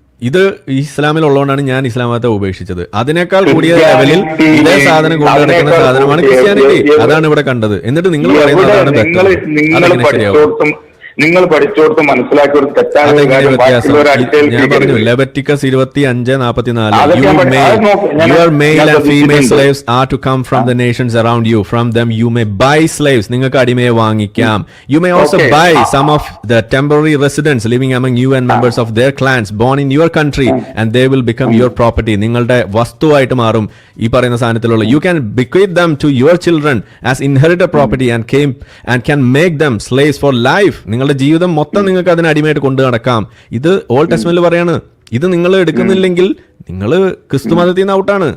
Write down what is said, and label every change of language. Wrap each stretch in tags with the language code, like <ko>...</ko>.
<ml>ഇത് ഇസ്ലാമിൽ ഉള്ളതുകൊണ്ടാണ് ഞാൻ ഇസ്ലാം മതത്തെ ഉപേക്ഷിച്ചത്. അതിനേക്കാൾ കൂടിയ ലെവലിൽ ഇതേ സാധനം കൊണ്ടു നടക്കുന്ന സാധനമാണ് ക്രിസ്ത്യാനിറ്റി. അതാണ് ഇവിടെ കണ്ടത്. എന്നിട്ട് നിങ്ങൾ പറയുന്നത് അതാണ് ബെറ്റർ. അതെങ്ങനെ ശരിയാവും? നിങ്ങൾ പഠിച്ചോടത്ത് മനസ്സിലാക്കി ഒരു തെറ്റായ ഞാൻ പറഞ്ഞു</ml> <en>Leviticus 25:44 your male and female slaves are to come from the nations around you. From them you may buy slaves.</en> <ml>നിങ്ങൾക്ക് അടിമയെ വാങ്ങിക്കാം.</ml> <en>You may also buy some of the temporary residents living among you and members of their clans born in your country and they will become your property.</en> <ml>നിങ്ങളുടെ വസ്തുവായിട്ട് മാറും ഈ പറയുന്ന സാധനത്തിലുള്ള.</ml> <en>You can bequeath them to your children as inherited property and can make them slaves for life.</en> <ml>നിങ്ങളുടെ ജീവിതം മൊത്തം നിങ്ങൾക്ക് അതിന് അടിമയായിട്ട് കൊണ്ടു നടക്കാം. ഇത് ഓൾഡ് ടെസ്റ്റ്മെന്റിൽ പറയാണ്. ഇത് നിങ്ങൾ എടുക്കുന്നില്ലെങ്കിൽ നിങ്ങൾ ക്രിസ്തു മതത്തിൽ നിന്ന് ഔട്ടാണ്.</ml>